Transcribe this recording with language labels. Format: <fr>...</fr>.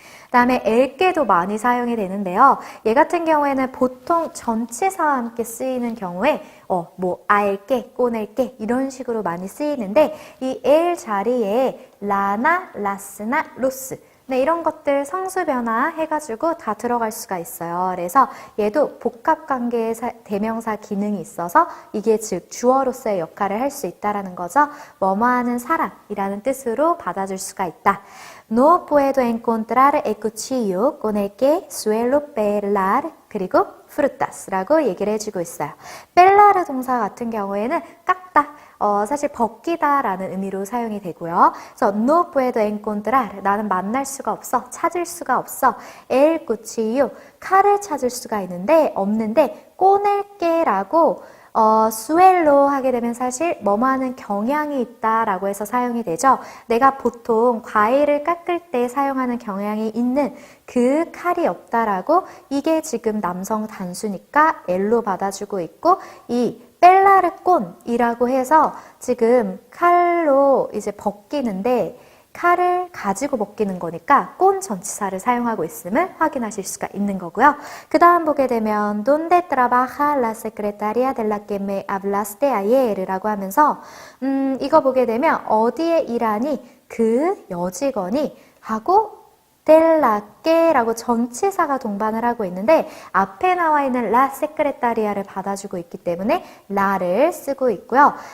<ko>다음에 엘게도 많이 사용이 되는데요. 얘 같은 경우에는 보통 전치사와 함께 쓰이는 경우에 알게, 꼬낼게 이런 식으로 많이 쓰이는데 이 엘 자리에 라나, 라스나, 로스 이런 것들 성수 변화 해가지고 다 들어갈 수가 있어요. 그래서 얘도 복합관계의 대명사 기능이 있어서 이게 즉 주어로서의 역할을 할 수 있다라는 거죠. 뭐뭐하는 사람이라는 뜻으로 받아줄 수가 있다.</ko> <es>No puedo encontrar el cuchillo con el que suelo pelar</es> <ko>그리고</ko> <es>frutas</es> <ko>라고 얘기를 해주고 있어요. 펠라르 동사 같은 경우에는 깎다, 사실 벗기다라는 의미로 사용이 되고요. 그래서</ko> <es>no puedo encontrar</es> <ko>나는 만날 수가 없어, 찾을 수가 없어. el cuchillo 칼을 찾을 수가 없는데 꺼낼게라고 수엘로 하게 되면 사실 뭐뭐하는 경향이 있다라고 해서 사용이 되죠. 내가 보통 과일을 깎을 때 사용하는 경향이 있는 그 칼이 없다라고 이게 지금 남성 단수니까 엘로 받아주고 있고 이 뺄라르꼰이라고 해서 지금 칼로 이제 벗기는데 칼을 가지고 벗기는 거니까 꼰 전치사를 사용하고 있음을 확인하실 수가 있는 거고요.</ko> <es>그 다음 보게 되면 ¿Dónde trabaja la secretaria de la que me hablaste ayer?</es> <ko>라고 하면서 이거 보게 되면 어디에 일하니? 그 여직원이 하고 델라케라고 전치사가 동반을 하고 있는데 앞에 나와 있는 라 세크레타리아를 받아주고 있기 때문에 라를 쓰고 있고요.</ko>